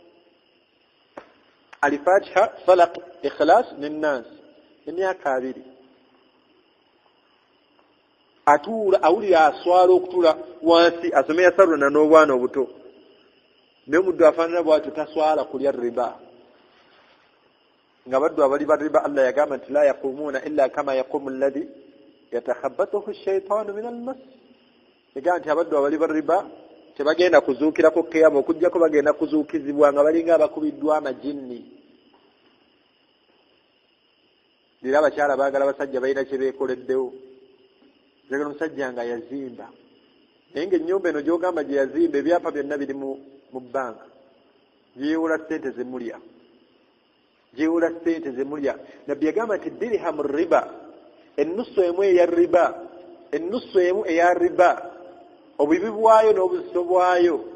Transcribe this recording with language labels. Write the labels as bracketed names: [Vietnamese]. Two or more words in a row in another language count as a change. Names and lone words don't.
[Ganda] Al-Fatiha Falaq Ikhlas n'Nas emyaka 2 atuula awulira aswala okutula wansi asome yasaluna n'obwana obuto naye omuddu afaanana bw'atyo taswala kulya riba nga baddu abali ba riba Allah yagamba nti [Arabic] لا يقومون إلا كما يقوم الذي يتخبطه الشيطان من المس [Ganda] yagamba nti abaddu abali ba riba tebagenda kuzuukirako kiyama okujjako bagenda kuzuukizibwa nga balinga abakubiddwa amajinni era abakyala baagala basajja balina kye beekoleddewo njagala omusajja nga yazimba naye ng'ennyumba eno gy'ogamba gye yazimba ebyapa byonna biri mu bbanga gyewola ssente zemulya nabbi yagamba nti dirhamu riba ennusu emu eya riba obubi bwayo n'obuzito bwayo